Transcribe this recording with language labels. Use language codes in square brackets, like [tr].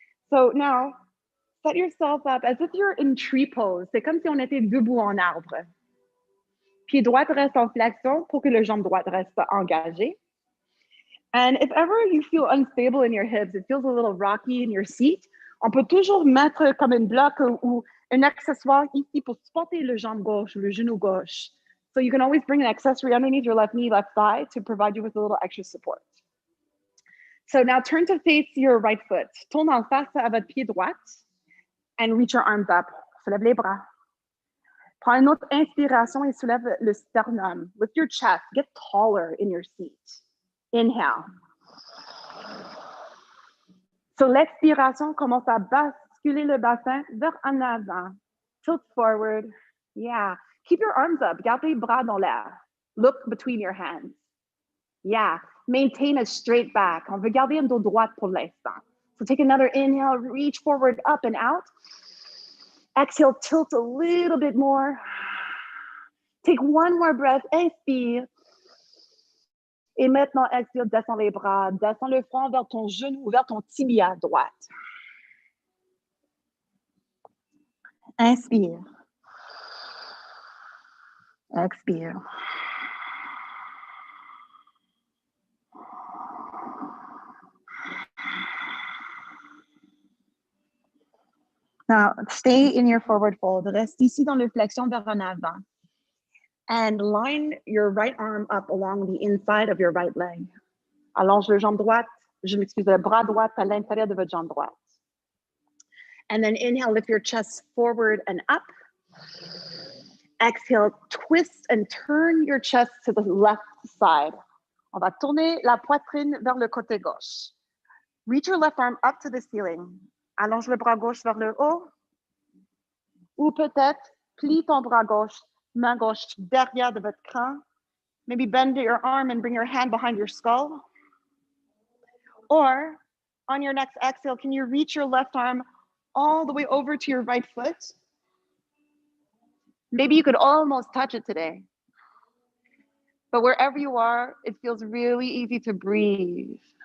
[en] So now, set yourself up as if you're in tree pose. [fr] C'est comme si on était debout en arbre. Pied droit reste en flexion pour que le jambe droite reste engagée. [en] And if ever you feel unstable in your hips, it feels a little rocky in your seat, [fr] on peut toujours mettre comme un bloc ou un accessoire ici pour supporter le jambe gauche ou le genou gauche. [en] So you can always bring an accessory underneath your left knee, left thigh to provide you with a little extra support. So now turn to face your right foot. [fr] Tourne en face à votre pied droite [en] and reach your arms up. [fr] Soulève les bras. Prends une autre inspiration et soulève le sternum. [en] Lift your chest. Get taller in your seat. Inhale. [fr] So l'expiration, commence à basculer le bassin vers en avant. [en] Tilt forward. Yeah. Keep your arms up. [fr] Garde les bras dans l'air. [en] Look between your hands. Yeah. Maintain a straight back. [fr] On veut garder un dos droit pour l'instant. [en] So take another inhale. Reach forward, up and out. Exhale, tilt a little bit more. Take one more breath. [fr] Inspire. Et maintenant, expire, descends les bras, descends le front vers ton genou, vers ton tibia droite. Inspire. Expire. [en] Now, stay in your forward fold. [fr] Reste ici dans le flexion vers en avant. [en] And line your right arm up along the inside of your right leg. [fr] Allonge le jambe droite, le bras droit à l'intérieur de votre jambe droite. [en] And then inhale, lift your chest forward and up. Exhale, twist and turn your chest to the left side. [fr] On va tourner la poitrine vers le côté gauche. [en] Reach your left arm up to the ceiling. [fr] Allonge le bras gauche vers le haut. Ou peut-être, plie ton bras gauche, main gauche derrière de votre crâne. [en] Maybe bend your arm and bring your hand behind your skull. Or on your next exhale, can you reach your left arm all the way over to your right foot? Maybe you could almost touch it today. But wherever you are, it feels really easy to breathe.